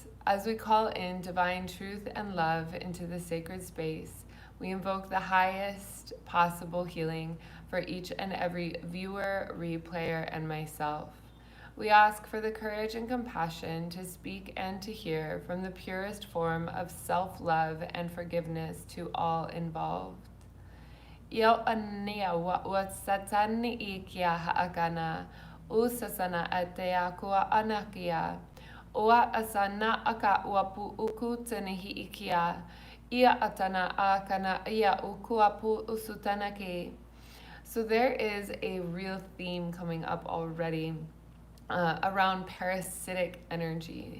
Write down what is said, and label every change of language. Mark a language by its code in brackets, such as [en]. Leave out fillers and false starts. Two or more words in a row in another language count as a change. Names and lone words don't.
[en] As we call in divine truth and love into the sacred space, we invoke the highest possible healing for each and every viewer, replayer, and myself. We ask for the courage and compassion to speak and to hear from the purest form of self-love and forgiveness to all involved. Yo ania wa satani ikia haakana usasana atea kua anakia ua asana aka uapu uku tenehi ikia ia atana akana ia ukuapu usutanake. So there is a real theme coming up already around parasitic energy.